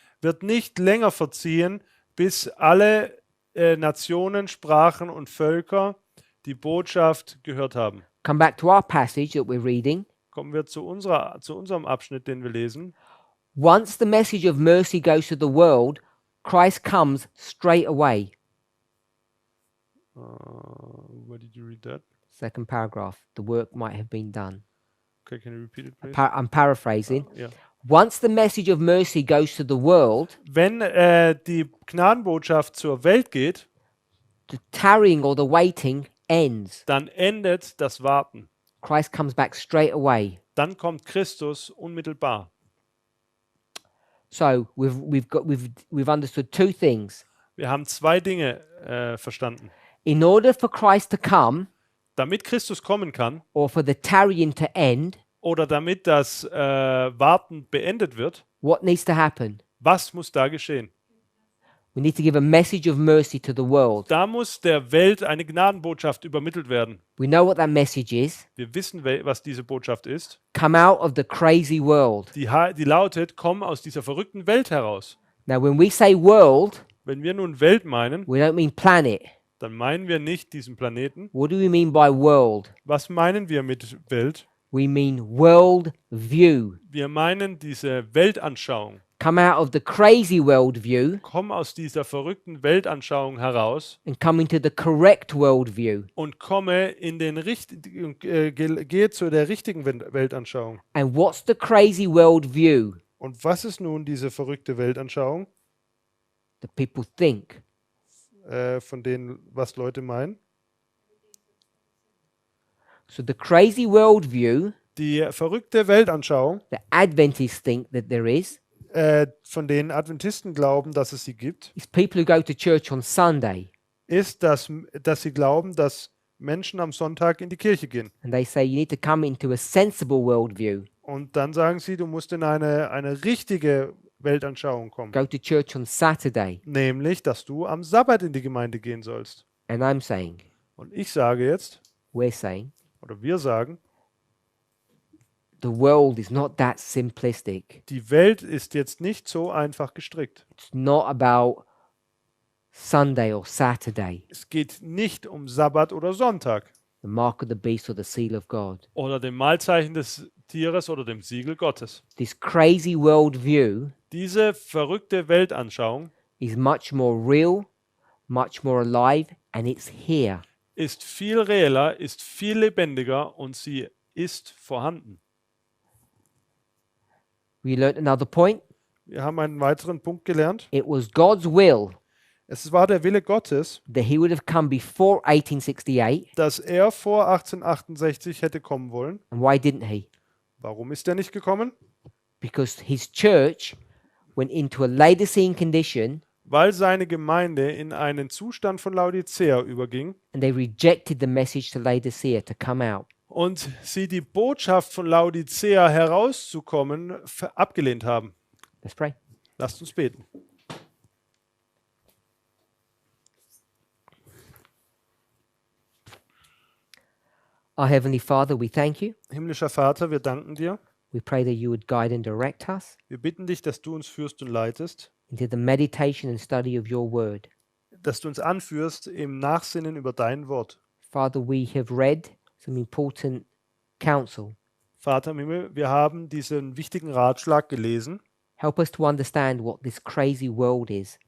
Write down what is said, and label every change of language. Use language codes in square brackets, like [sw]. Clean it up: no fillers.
[de] Wird nicht länger verziehen, bis alle Nationen, Sprachen und Völker die Botschaft gehört haben. [en] Come back to our passage that we're reading. [de] Kommen wir zu unserem Abschnitt, den wir lesen. [en] Once the message of mercy goes to the world, Christ comes straight away. Where did you read that? Second paragraph. The work might have been done. Okay, can you repeat it, please? I'm paraphrasing. [de] Ja. [en] Once the message of mercy goes to the world, [de] Wenn die Gnadenbotschaft zur Welt geht, [en] the tarrying or the waiting ends. [de] dann endet das Warten. [en] Christ comes back straight away. [de] Dann kommt Christus unmittelbar. [en] So we've understood two things. [de] Wir haben zwei Dinge verstanden. [en] In order for Christ to come, [de] Damit Christus kommen kann [en] or for the tarrying to end, [de] oder damit das Warten beendet wird, [en] what needs to happen? [de] was muss da geschehen? [en] We need to give a message of mercy to the world. [de] Da muss der Welt eine Gnadenbotschaft übermittelt werden. [en] We know what that message is. [de] Wir wissen, was diese Botschaft ist. [en] Come out of the crazy world. [de] Die lautet, komm aus dieser verrückten Welt heraus. [en] Now, when we say world, [de] Wenn wir nun Welt meinen, [en] we don't mean planet. [de] dann meinen wir nicht diesen Planeten. [en] What do we mean by world? [de] Was meinen wir mit Welt? [en] We mean world view. [de] Wir meinen diese Weltanschauung. [en] Come out of the crazy world view [de] Komm aus dieser verrückten Weltanschauung heraus [en] and come into the correct world view. [de] und komme in den gehe zu der richtigen Weltanschauung. [en] And what's the crazy world view? [de] Und was ist nun diese verrückte Weltanschauung, [en] The people think. [de] von denen, was Leute meinen? [en] So the crazy world view, [de] Die verrückte Weltanschauung, [en] the Adventists think that there is [de] von denen Adventisten glauben, dass es sie gibt, [en] is people who go to church on Sunday [de] ist, dass sie glauben, dass Menschen am Sonntag in die Kirche gehen. [en] and they say you need to come into a sensible world view. [de] Und dann sagen sie, du musst in eine richtige Weltanschauung kommen. [en] Go to church on Saturday. [de] Nämlich, dass du am Sabbat in die Gemeinde gehen sollst. [en] And I'm saying, [de] Und ich sage jetzt, [en] we're saying, [de] oder wir sagen, [en] the world is not that simplistic. [de] die Welt ist jetzt nicht so einfach gestrickt. [en] It's not about Sunday or Saturday, [de] Es geht nicht um Sabbat oder Sonntag [en] the mark of the beast or the seal of God. [de] oder dem Mahlzeichen des Tieres oder dem Siegel Gottes. [en] This crazy world view [de] Diese verrückte Weltanschauung [en] is much more real, much more alive, and it's here. [de] ist viel reeller, ist viel lebendiger und sie ist vorhanden. [en] We learnt another point. [de] Wir haben einen weiteren Punkt gelernt. [en] It was God's will [de] Es war der Wille Gottes, [en] that he would have come before 1868. [de] dass er vor 1868 hätte kommen wollen. [en] And why didn't he? [de] Warum ist er nicht gekommen? [en] Because his church went into a Laodicean condition [de] Weil seine Gemeinde in einen Zustand von Laodicea überging [en] and they rejected the message to Laodicea to come out. [de] und sie die Botschaft von Laodicea herauszukommen abgelehnt haben. [en] Let's pray. [de] Lasst uns beten. [en] Our Heavenly Father, we thank you. [de] Himmlischer Vater, wir danken dir. [en] We pray that you would guide and direct us [de] Wir bitten dich, dass du uns führst und leitest, [en] into the meditation and study of your word. [de] dass du uns anführst im Nachsinnen über dein Wort. [en] Father, we have read some important counsel. [de] Vater im Himmel, wir haben diesen wichtigen Ratschlag gelesen. [en] Help us to understand what this crazy world is.